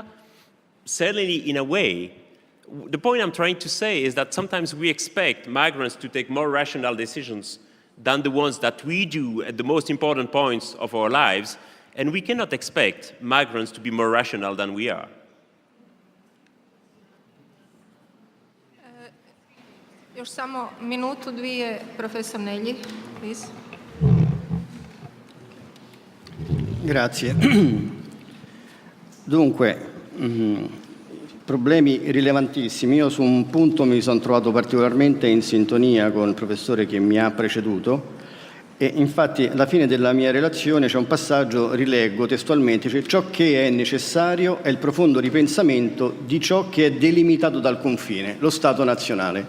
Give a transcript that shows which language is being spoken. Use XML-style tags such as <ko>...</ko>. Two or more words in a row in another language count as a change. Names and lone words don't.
<en>Certainly in a way. The point I'm trying to say is that sometimes we expect migrants to take more rational decisions than the ones that we do at the most important points of our lives, and we cannot expect migrants to be more rational than we are.</en> <hr>Još samo minutu, dvije, profesor Negli, please.</hr> <it>Grazie. Dunque, problemi rilevantissimi. Io su un punto mi sono trovato particolarmente in sintonia con il professore che mi ha preceduto e infatti alla fine della mia relazione c'è un passaggio, rileggo testualmente, cioè ciò che è necessario è il profondo ripensamento di ciò che è delimitato dal confine, lo Stato nazionale.</it>